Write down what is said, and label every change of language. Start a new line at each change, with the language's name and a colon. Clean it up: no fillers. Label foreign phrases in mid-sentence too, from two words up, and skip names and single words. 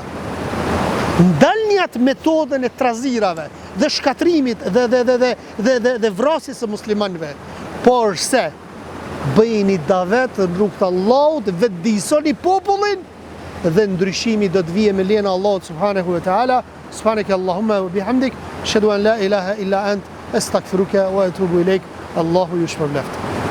Albanian: Ndalni atë metodën e trazirave dhe shkatrimit dhe vrasjes së muslimanëve. Por se bëjni davet në rrugt të Allahut, vetëdijsoni popullin dhe ndryshimi do të vijë me lejen e Allahut
Arabic: سبحانه وتعالى. سبحانك اللهم وبحمدك، أشهد أن لا إله إلا أنت، أستغفرك وأتوب إليك. Allahu yushfir lafta.